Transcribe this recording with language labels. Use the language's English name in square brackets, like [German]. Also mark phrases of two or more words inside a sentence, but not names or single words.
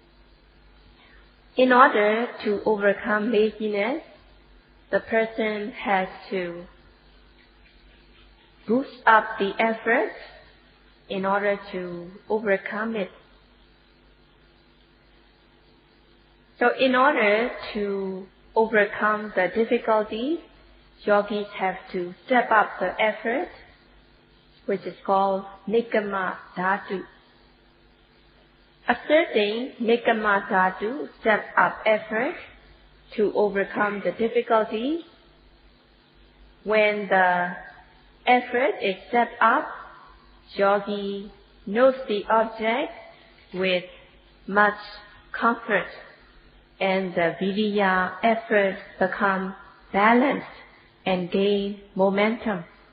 [English] In order to overcome laziness, the person has to boost up the effort in order to overcome it. So in order to overcome the difficulty, yogis have to step up the effort, which is called [Pali] nikama dhatu. Asserting nikama dhatu, [English] step up effort, to overcome the difficulty. When the effort is stepped up, yogi knows the object with much comfort, and the viriya effort become balanced and gain momentum.